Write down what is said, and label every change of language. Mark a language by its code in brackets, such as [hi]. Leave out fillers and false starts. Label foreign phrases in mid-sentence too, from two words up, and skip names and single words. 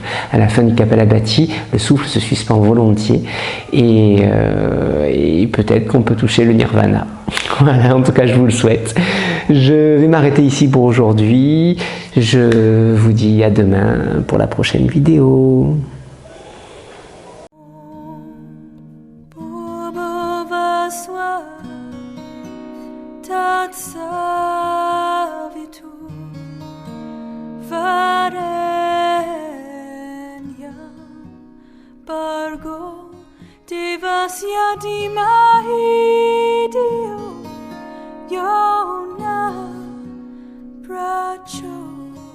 [fr] À la fin du Kapalabhati, le souffle se suspend volontiers et peut-être qu'on peut toucher le nirvana. Voilà, en tout cas je vous le souhaite. Je vais m'arrêter ici pour aujourd'hui. Je vous dis à demain pour la prochaine vidéo. [sa] तत्सवितुर् वरेण्यं बर्गो देवस्य धीमहि धियो यो न प्रचोदयते.